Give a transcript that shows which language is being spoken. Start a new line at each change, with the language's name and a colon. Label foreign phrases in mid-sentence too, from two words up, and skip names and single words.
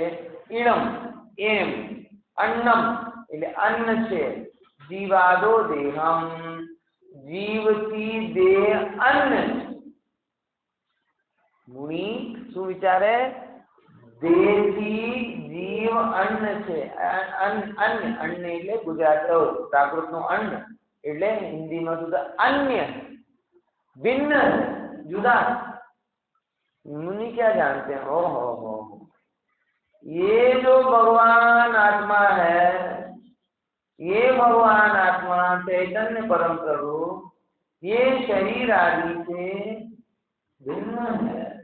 Gujarati: ઈણમ એમ, અન્નમ એટલે અન્ન છે, જીવાદો દેહમ જીવથી દેહ અન્ન। મુનિ શું વિચારે? દેહથી જીવ અન્ન છે। અન્ન અન્ન એટલે ગુજરાત પ્રાકૃતનું અન્ન એટલે હિન્દીમાં સુધા
Hindi: अन्य, भिन्न, जुदा। मुनि क्या जानते हैं? ओ हो, ये जो भगवान आत्मा है, ये भगवान आत्मा चैतन्य परम प्रभु ये शरीर आदि से भिन्न है।